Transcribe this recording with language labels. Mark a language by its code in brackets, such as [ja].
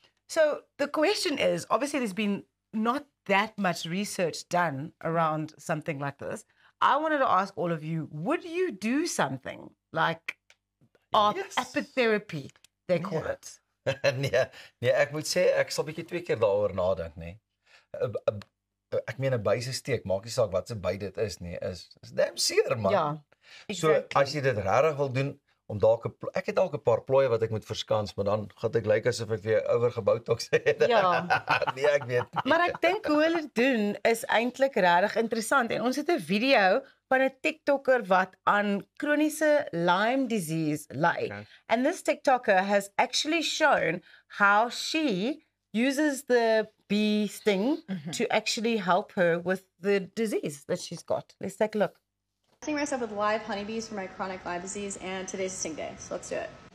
[en] So the question is, obviously there's been not that much research done around something like this. I wanted to ask all of you, would you do something like apitherapy, they call it? [af] Nee, ek moet sê ek sal bietjie 2 keer daaroor nadink, nê. Ek meen 'n byse steek, maak nie saak wat se by dit is nie, is damn seer man. Ja. So as jy dit regtig wil doen om dalk ek het dalk 'n paar plooie wat ek moet verskans, maar dan gaan ek lyk asof ek weer ouer gebotox het. Ja. Nee, ek weet nie. Maar ek dink hoe hulle dit doen is eintlik regtig interessant en ons het 'n video van 'n TikToker wat aan kroniese Lyme disease ly. [en] Okay. And this TikToker has actually shown how she uses the bee sting to actually help her with the disease that she's got. Let's take a look. Testing myself with live honeybees for my chronic Lyme disease, and today's a sting day, so let's do it.